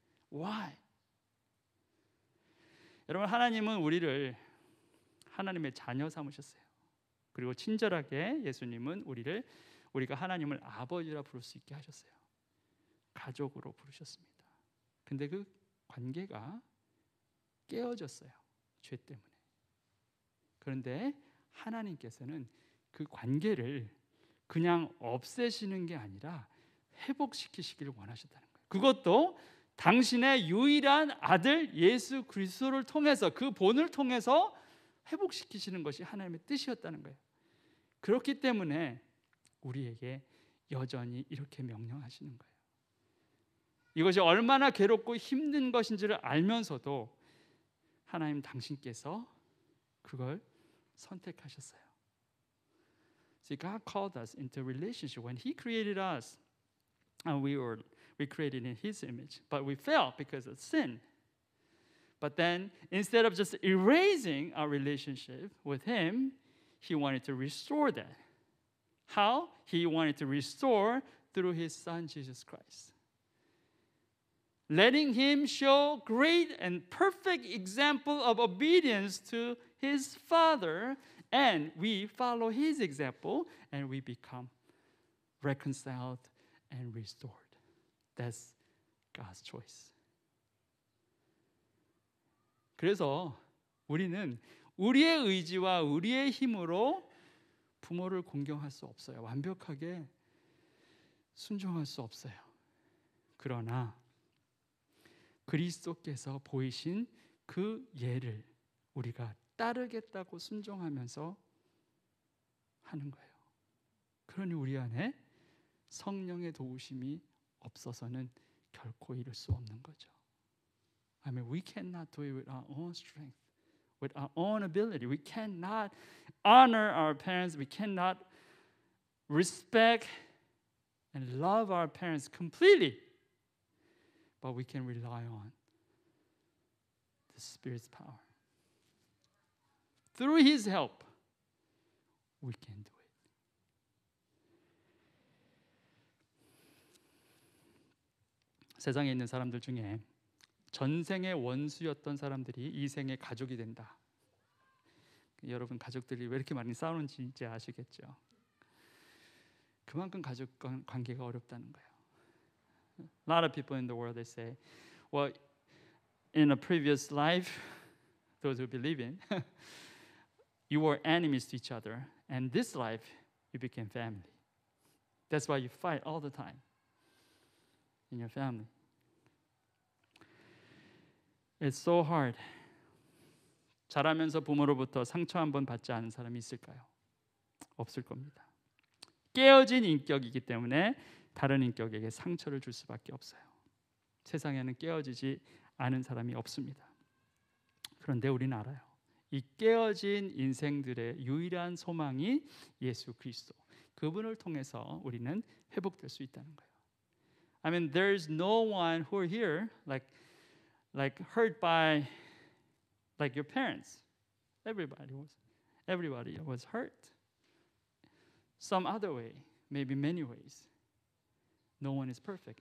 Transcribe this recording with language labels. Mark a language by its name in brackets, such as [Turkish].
[English] Why? [Korean] 여러분, 하나님은 우리를 하나님의 자녀 삼으셨어요. 그리고 친절하게 예수님은 우리가 하나님을 아버지라 부를 수 있게 하셨어요. 가족으로 부르셨습니다. 근데 그 관계가 깨어졌어요. 죄 때문에. 그런데 하나님께서는 그 관계를 그냥 없애시는 게 아니라 회복시키시기를 원하셨다는 거예요. 그것도 당신의 유일한 아들 예수 그리스도를 통해서, 그 본을 통해서 회복시키시는 것이 하나님의 뜻이었다는 거예요. 그렇기 때문에 우리에게 여전히 이렇게 명령하시는 거예요. 이것이 얼마나 괴롭고 힘든 것인지를 알면서도 하나님 당신께서 그걸 선택하셨어요. [English] See, God called us into a relationship. When He created us, and we created in His image, but we fell because of sin. But then, instead of just erasing our relationship with Him, He wanted to restore that. How? He wanted to restore through His Son, Jesus Christ. Letting Him show great and perfect example of obedience to His Father, and we follow His example, and we become reconciled and restored. That's God's choice. [Korean] 그래서 우리는 우리의 의지와 우리의 힘으로 부모를 공경할 수 없어요. 완벽하게 순종할 수 없어요. 그러나 그리스도께서 보이신 그 예를 우리가 따르겠다고 순종하면서 하는 거예요. 그러니 우리 안에 성령의 도우심이 없어서는 결코 이룰 수 없는 거죠. [English] I mean, we cannot do it with our own strength, with our own ability. We cannot honor our parents. We cannot respect and love our parents completely. But we can rely on the Spirit's power. Through His help, we can do it. [Korean] 세상에 있는 사람들 중에 전생의 원수였던 사람들이 이 생의 가족이 된다. 여러분, 가족들이 왜 이렇게 많이 싸우는지 이제 아시겠죠? 그만큼 가족 관계가 어렵다는 거예요. [English] A lot of people in the world, they say, well, in a previous life, those who believe in, you were enemies to each other, and this life, you became family. That's why you fight all the time in your family. It's so hard. [Korean] 자라면서 부모로부터 상처 한 번 받지 않은 사람이 있을까요? 없을 겁니다. 깨어진 인격이기 때문에 다른 인격에게 상처를 줄 수밖에 없어요. 세상에는 깨어지지 않은 사람이 없습니다. 그런데 우리는 알아요. 이 깨어진 인생들의 유일한 소망이 예수 그리스도, 그분을 통해서 우리는 회복될 수 있다는 거예요. [English] I mean, there's no one who are here like hurt by like your parents. Everybody was hurt. Some other way, maybe many ways. No one is perfect.